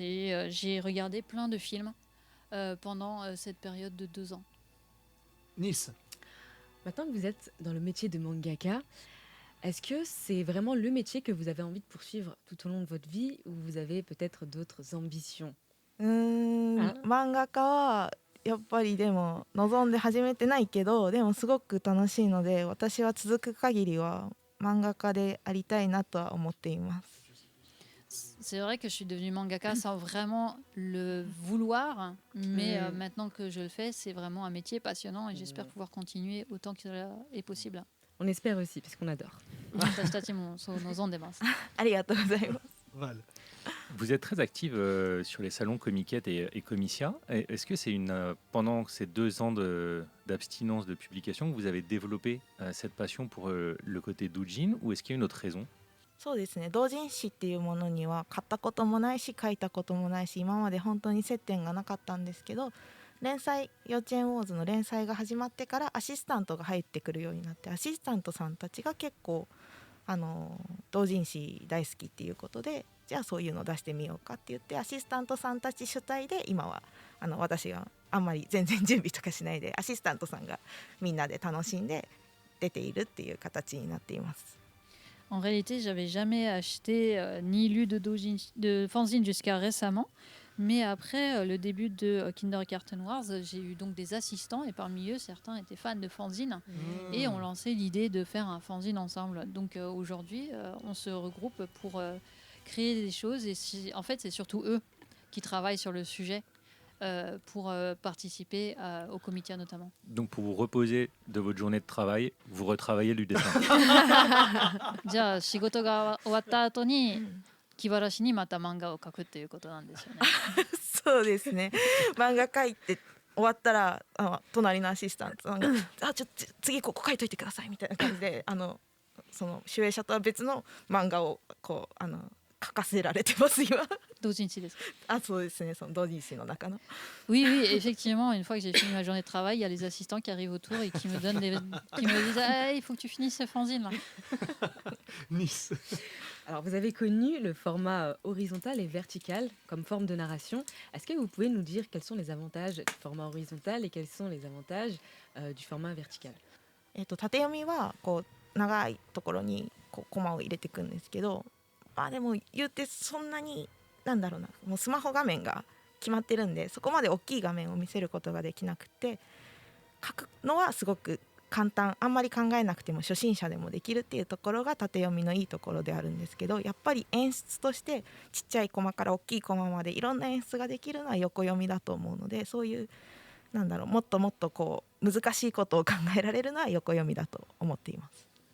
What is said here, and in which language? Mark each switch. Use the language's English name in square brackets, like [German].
[French] Et j'ai regardé plein de films pendant cette période de 2 ans. [English] Nice. [French] Maintenant que vous êtes dans le métier de mangaka, est-ce que c'est vraiment le métier que vous avez envie de poursuivre tout au long de votre vie ou vous avez peut-être d'autres ambitions? [Japanese] 漫画家はやっぱりでも望んで始めてないけど、でもすごく楽しいので、私は続く限りは漫画家でありたいなとは思っています。 C'est vrai que je suis devenue mangaka sans vraiment le vouloir, mais maintenant que je le fais, c'est vraiment un métier passionnant et j'espère pouvoir continuer autant que cela est possible. [French] On espère aussi, puisqu'on adore. [Japanese] 私たちもそう望んでます。ありがとうございます。 [French] Val. Vous êtes très active sur les salons Comiquette et Comicia. Est-ce que c'est pendant ces 2 ans d'abstinence de publication que vous avez développé cette passion pour le côté doujin ou est-ce qu'il y a une autre raison? [Japanese] そうですね、同人誌っていうものには買ったこともないし書いたこともないし、今まで本当に接点がなかったんですけど、連載幼稚園ウォーズの連載が始まってからアシスタントが入ってくるようになって、アシスタントさんたちが結構同人誌大好きっていうことで、じゃあそういうの出してみようかって言って、アシスタントさんたち主体で今は私があんまり全然準備とかしないで、アシスタントさんがみんなで楽しんで出ているっていう形になっています。 [French] En réalité, j'avais jamais acheté ni lu de fanzine jusqu'à récemment. Mais après le début de Kindergarten Wars, j'ai eu donc des assistants et parmi eux, certains étaient fans de fanzine et ont lancé l'idée de faire un fanzine ensemble. Donc aujourd'hui, on se regroupe pour créer des choses et en fait, c'est surtout eux qui travaillent sur le sujet pour participer au Comitia notamment. Donc pour vous reposer de votre journée de travail, vous retravaillez du dessin. [Japanese] じゃあ仕事が終わった後に気晴らしにまた漫画を描くっていうことなんですよね。そうですね。漫画描いて終わったら隣のアシスタントさんが次ここ書いといてくださいみたいな感じでその集英社とは別の漫画をこう書かせられてます今。同人誌です。あ、そうですね。その同人誌の中の。 [French] Oui, oui, effectivement, une fois que j'ai fini ma journée de travail, il y a les assistants qui arrivent autour et qui me disent ah, il faut que tu finisses ce fanzine là. [English] Nice. [French] Alors, vous avez connu le format horizontal et vertical comme forme de narration. Est-ce que vous pouvez nous dire quels sont les avantages du format horizontal et quels sont les avantages du format vertical? [Japanese] 縦読みはこう長いところにこうコマを入れていくんですけど、まあでも言うてそんなになんだろうな、もうスマホ画面が決まってるんで、そこまで大きい画面を見せることができなくて、書くのはすごく簡単、あんまり考えなくても初心者でもできるっていうところが縦読みのいいところであるんですけど、やっぱり演出としてちっちゃいコマから大きいコマまでいろんな演出ができるのは横読みだと思うので、そういうなんだろう、もっともっとこう難しいことを考えられるのは横読みだと思っています。